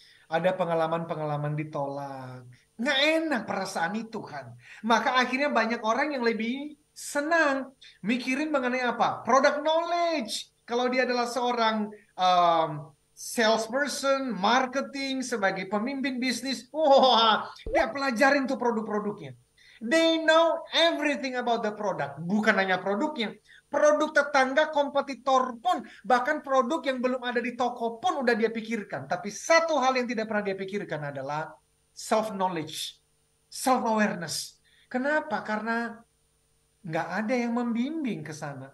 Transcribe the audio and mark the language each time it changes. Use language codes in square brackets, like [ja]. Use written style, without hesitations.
[id] Ada pengalaman-pengalaman ditolak. Nggak enak perasaan itu kan. Maka akhirnya banyak orang yang lebih senang mikirin mengenai apa? Product knowledge. Kalau dia adalah seorang salesperson, marketing, sebagai pemimpin bisnis. Wah, dia pelajarin tuh produk-produknya. [en] They know everything about the product. [id] Bukan hanya produknya, produk tetangga, kompetitor pun, bahkan produk yang belum ada di toko pun udah dia pikirkan. Tapi satu hal yang tidak pernah dia pikirkan adalah self-knowledge, self-awareness. Kenapa? Karena nggak ada yang membimbing ke sana.